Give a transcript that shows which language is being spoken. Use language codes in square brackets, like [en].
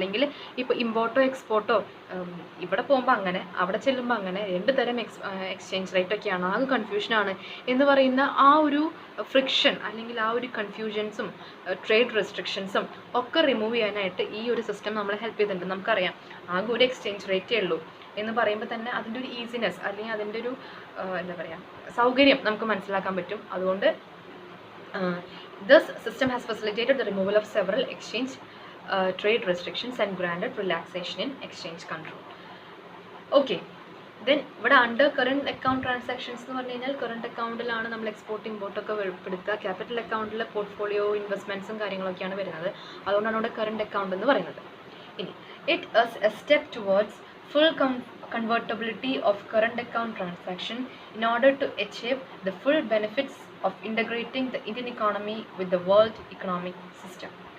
[ml] അല്ലെങ്കിൽ ഇപ്പോൾ ഇമ്പോർട്ടോ എക്സ്പോർട്ടോ ഇവിടെ പോകുമ്പോൾ അങ്ങനെ, അവിടെ ചെല്ലുമ്പോൾ അങ്ങനെ, രണ്ട് തരം എക്സ്ചേഞ്ച് റേറ്റൊക്കെയാണ്, ആകെ കൺഫ്യൂഷനാണ് എന്ന് പറയുന്ന ആ ഒരു ഫ്രിക്ഷൻ അല്ലെങ്കിൽ ആ ഒരു കൺഫ്യൂഷൻസും ട്രേഡ് റെസ്ട്രിക്ഷൻസും ഒക്കെ റിമൂവ് ചെയ്യാനായിട്ട് ഈ ഒരു സിസ്റ്റം നമ്മളെ ഹെൽപ്പ് ചെയ്തിട്ടുണ്ട്. നമുക്കറിയാം ആകെ ഒരു എക്സ്ചേഞ്ച് റേറ്റേ ഉള്ളൂ എന്ന് പറയുമ്പോൾ തന്നെ അതിൻ്റെ ഒരു ഈസിനെസ് അല്ലെങ്കിൽ അതിൻ്റെ ഒരു എന്താ പറയുക സൗകര്യം നമുക്ക് മനസ്സിലാക്കാൻ പറ്റും. [en] അതുകൊണ്ട് this system has facilitated the removal of several exchange trade restrictions and granted relaxation in exchange control. [ml] Okay, then ഇവിടെ അണ്ടർ കറണ്ട് അക്കൗണ്ട് ട്രാൻസാക്ഷൻസ് എന്ന് പറഞ്ഞു കഴിഞ്ഞാൽ കറണ്ട് അക്കൗണ്ടിലാണ് നമ്മൾ എക്സ്പോർട്ട് ഇമ്പോർട്ടൊക്കെ ഉൾപ്പെടുത്തുക. ക്യാപിറ്റൽ അക്കൗണ്ടിൽ പോർട്ട്ഫോളിയോ ഇൻവെസ്റ്റ്മെൻറ്റ്സും കാര്യങ്ങളൊക്കെയാണ് വരുന്നത്. അതുകൊണ്ടാണ് ഇവിടെ കറണ്ട് അക്കൗണ്ട് എന്ന് പറയുന്നത്. [en] ഇനി it is a step towards full convertibility of current account transaction in order to achieve the full benefits of integrating the Indian economy with the world economic system.